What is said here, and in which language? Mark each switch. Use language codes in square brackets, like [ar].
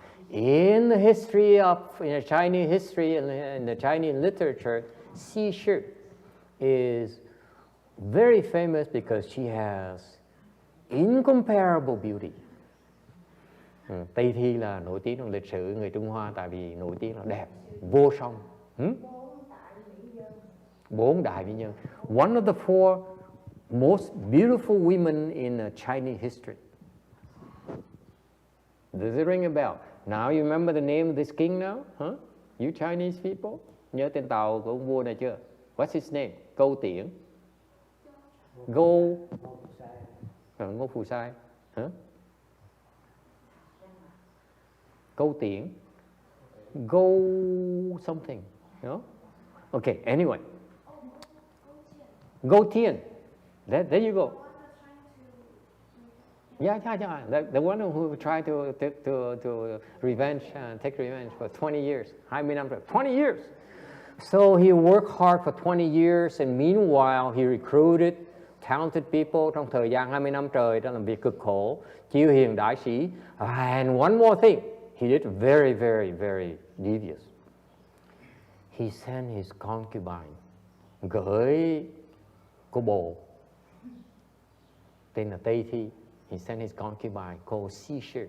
[en] In the history of Chinese history and the Chinese literature, Xi sư is very famous because she has incomparable beauty. [vi] Tây Thi là nổi tiếng trong lịch sử người Trung Hoa tại vì nổi tiếng là đẹp, vô song. 4 đại mỹ nhân. [en] One of the 4 most beautiful women in Chinese history. Does it ring a bell? Now you remember the name of this king now? Huh? You Chinese people? [vi] Nhớ tên tàu của ông vua này chưa? [en] What's his name? Câu Tiễn. Ngô Phù Sai. Huh? Câu Tiễn. Go something. You know? Okay, anyway. Go Tiễn. There you go. Yeah. The one who tried to take revenge for 20 years. [vi] 20 năm rồi. [en] 20 years. So he worked hard for 20 years, and meanwhile he recruited talented people [vi] trong thời gian 20 năm trời đã làm việc cực khổ, chiêu hiền đại sĩ. [en] And one more thing, he did very, very, very devious. He sent his concubine, [vi] gửi cô bồ tên là Tây Thi. [en] He sent his concubine called Xi.